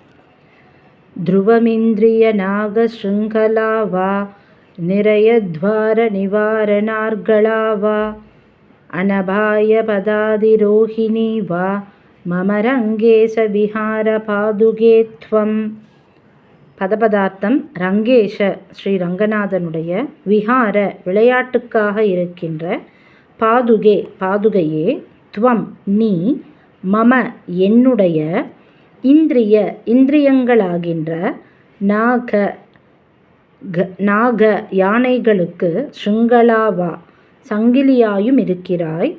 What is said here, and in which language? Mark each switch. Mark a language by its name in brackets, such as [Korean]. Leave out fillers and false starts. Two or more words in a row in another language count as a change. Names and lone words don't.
[Sanskrit] ध्रुवमिन्द्रियनागशृङ्खला वा निरयद्वारनिवारणार्गला वा अनभायपदादिरोहिणी वा मम रङ्गेश विहारपादुके त्वम्. [Tamil] பதபதார்த்தம் ரங்கேஷ ஸ்ரீ ரங்கநாதனுடைய விஹார விளையாட்டுக்காக இருக்கின்ற பாதுகே பாதுகையே துவம் நீ மம என்னுடைய இந்திரியங்களாகின்ற நாக யானைகளுக்கு ஸ்ருங்கலாவா சங்கிலியாயும் இருக்கிறாய்.